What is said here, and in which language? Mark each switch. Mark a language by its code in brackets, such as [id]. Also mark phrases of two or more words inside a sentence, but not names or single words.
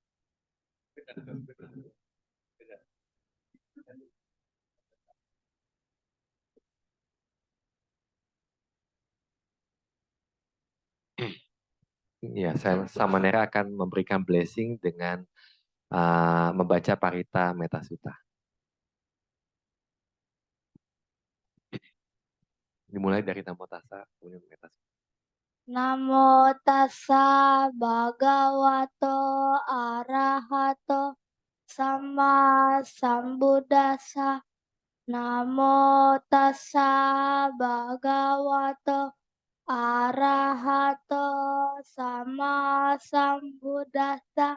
[id] Ya, Samanera akan memberikan blessing dengan membaca Parita Metta Sutta. Dimulai dari Namo Tassa, kemudian Metta Sutta. [pi] Namo tassa bhagavato arahato sama sambuddhassa. Namo tassa bhagavato arahato sama sambuddhassa.